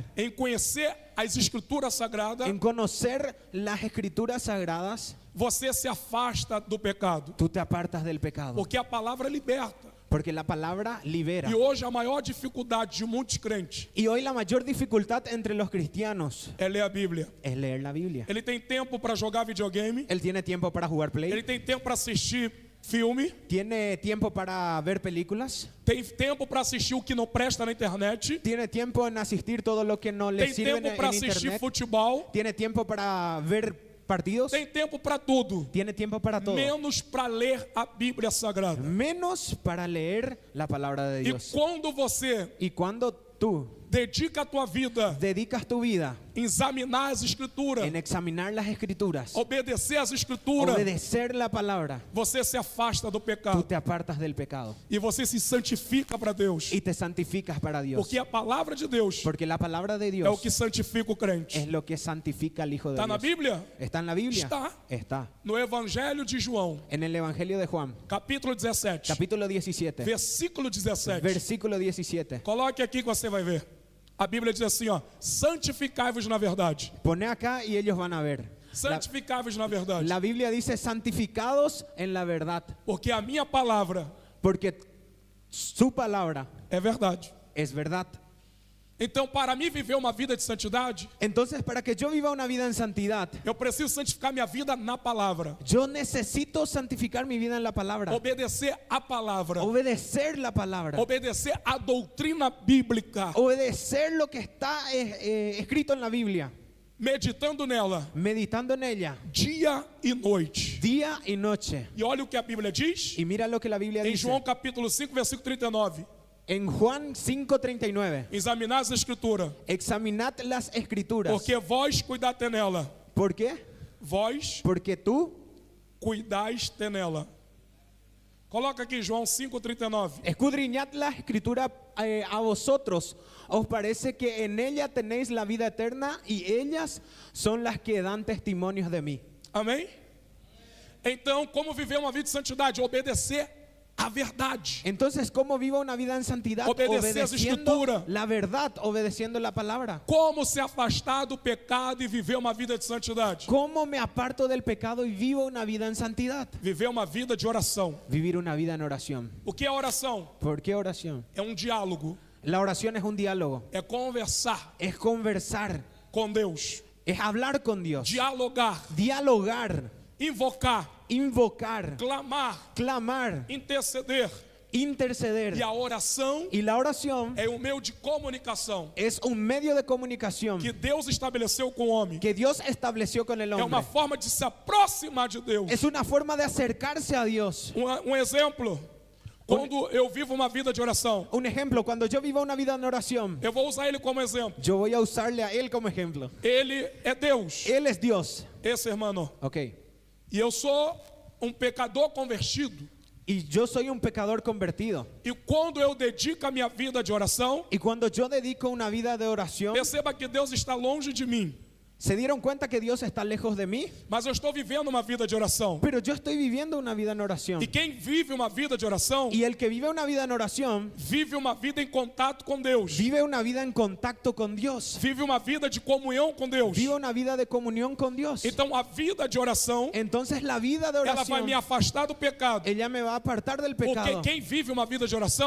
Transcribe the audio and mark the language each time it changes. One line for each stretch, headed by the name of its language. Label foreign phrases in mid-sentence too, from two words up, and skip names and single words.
Portuguese: em conhecer as Escrituras Sagradas,
Spanish: en conocer las escrituras sagradas,
Portuguese: você se afasta do pecado.
Spanish: tú te apartas del pecado.
Portuguese: Porque a palavra liberta.
Spanish: Porque la palabra libera.
Portuguese: E hoje a maior dificuldade de muitos crentes
Spanish: Y hoy la mayor dificultad entre los cristianos
Portuguese: é ler a Bíblia.
Spanish: es leer la Biblia.
Portuguese: Ele tem tempo para jogar videogame,
Spanish: Él tiene tiempo para jugar
Portuguese: ele
Spanish: play,
Portuguese: tem tempo para assistir filme,
Spanish: tiene tiempo para ver películas,
Portuguese: tem tempo para assistir o que não presta na internet,
Spanish: tiene tiempo en asistir todo lo que no le
Portuguese: tem
Spanish: sirve
Portuguese: tempo para
Spanish: en
Portuguese: assistir
Spanish: internet,
Portuguese: futebol,
Spanish: tiene tiempo para ver partidos,
Portuguese: tem tempo para tudo,
Spanish: tiene tiempo para todo,
Portuguese: menos para ler a Bíblia Sagrada.
Spanish: menos para leer la palabra de
Portuguese: E
Spanish: Dios.
Portuguese: quando você
Spanish: Y cuando tú
Portuguese: dedica a tua vida
Spanish: dedicas tu vida
Portuguese: em examinar as Escrituras,
Spanish: en examinar las escrituras,
Portuguese: obedecer às Escrituras,
Spanish: obedecer la palabra,
Portuguese: você se afasta do
Spanish: tú
Portuguese: pecado
Spanish: te apartas del pecado
Portuguese: e você se santifica para Deus.
Spanish: y te santificas para Dios.
Portuguese: Porque a palavra de Deus
Spanish: Porque la palabra de
Portuguese: é o
Spanish: Dios
Portuguese: que santifica o crente.
Spanish: es lo que santifica al Hijo de
Portuguese: Está na
Spanish: Dios.
Portuguese: Bíblia?
Spanish: ¿Está en la Biblia?
Portuguese: Está.
Spanish: Está.
Portuguese: No Evangelho de João,
Spanish: En el Evangelio de Juan,
Portuguese: capítulo 17,
Spanish: capítulo 17,
Portuguese: versículo 17.
Spanish: versículo 17.
Portuguese: Coloque aqui que você vai ver. A Bíblia diz assim, ó: santificai-vos na verdade.
Spanish: Pone acá y ellos van a ver.
Portuguese: Santificai-vos na verdade.
Spanish: La Biblia dice santificados en la verdad,
Portuguese: Porque a minha palavra
Spanish: porque su palabra
Portuguese: é verdade.
Spanish: es verdad.
Portuguese: Então, para mim viver uma vida de santidade,
Spanish: Entonces, para que yo viva una vida en santidad,
Portuguese: eu preciso santificar minha vida na palavra.
Spanish: yo necesito santificar mi vida en la palabra,
Portuguese: Obedecer a palavra.
Spanish: obedecer la palabra,
Portuguese: Obedecer a doutrina bíblica.
Spanish: obedecer lo que está escrito en la Biblia,
Portuguese: Meditando nela
Spanish: meditando en ella
Portuguese: dia e noite.
Spanish: día y noche.
Portuguese: E olha o que a Bíblia diz
Spanish: Y mira lo que la Biblia
Portuguese: em
Spanish: dice
Portuguese: João capítulo 5, versículo 39.
Spanish: en Juan 5:39.
Portuguese: Examinar as Escrituras,
Spanish: Examinad las escrituras.
Portuguese: porque vós cuidais nela.
Spanish: ¿Por qué?
Portuguese: Vós
Spanish: Porque tú
Portuguese: cuidais nela. Coloca aqui João 5:39.
Spanish: escudriñad la escritura a vosotros. ¿Os parece que en ella tenéis la vida eterna y ellas son las que dan testimonios de mí?
Portuguese: Amém? Então, como viver uma vida de santidade? Obedecer a verdade.
Spanish: Entonces, ¿cómo vivo una vida en santidad?
Portuguese: Obedecer as
Spanish: Obedeciendo
Portuguese: escrituras.
Spanish: la verdad, obedeciendo la palabra.
Portuguese: Como se afastar do pecado e viver uma vida de santidade?
Spanish: ¿Cómo me aparto del pecado y vivo una vida en santidad?
Portuguese: Viver uma vida de oração.
Spanish: Vivir una vida en oración.
Portuguese: O que é oração?
Spanish: ¿Por qué oración?
Portuguese: É um diálogo,
Spanish: La oración es un diálogo,
Portuguese: é conversar
Spanish: es conversar,
Portuguese: com Deus,
Spanish: es hablar con Dios,
Portuguese: dialogar,
Spanish: dialogar,
Portuguese: invocar,
Spanish: invocar,
Portuguese: clamar,
Spanish: clamar,
Portuguese: interceder.
Spanish: interceder.
Portuguese: E a oração
Spanish: Y la oración
Portuguese: é um meio de comunicação
Spanish: es un medio de comunicación
Portuguese: que Deus estabeleceu com o homem.
Spanish: que Dios estableció con el
Portuguese: É uma
Spanish: hombre.
Portuguese: forma de se aproximar de Deus.
Spanish: Es una forma de acercarse a Dios.
Portuguese: Um exemplo, quando eu vivo uma vida de oração,
Spanish: Un ejemplo, cuando yo vivo una vida en oración,
Portuguese: eu vou usar ele como exemplo.
Spanish: yo voy a usarle a Él como ejemplo.
Portuguese: Ele é Deus,
Spanish: Él es Dios.
Portuguese: esse irmão.
Spanish: Ok.
Portuguese: E eu sou um pecador convertido.
Spanish: Y yo soy un pecador convertido.
Portuguese: E quando eu dedico a minha vida de oração,
Spanish: Y cuando yo dedico una vida de oración,
Portuguese: perceba que Deus está longe de mim.
Spanish: ¿se dieron cuenta que Dios está lejos de mí?
Portuguese: Mas eu estou vivendo uma vida de oração.
Spanish: Pero yo estoy viviendo una vida en oración.
Portuguese: E quem vive uma vida de oração,
Spanish: Y el que vive una vida en oración,
Portuguese: vive uma vida em contato com Deus.
Spanish: vive una vida en contacto con Dios.
Portuguese: Vive uma vida de comunhão com Deus.
Spanish: Vive una vida de comunión con Dios.
Portuguese: Então a vida de oração,
Spanish: Entonces la vida de
Portuguese: ela vai
Spanish: oración,
Portuguese: me afastar do pecado.
Spanish: ella me va a apartar del
Portuguese: Porque
Spanish: pecado.
Portuguese: quem vive uma vida de oração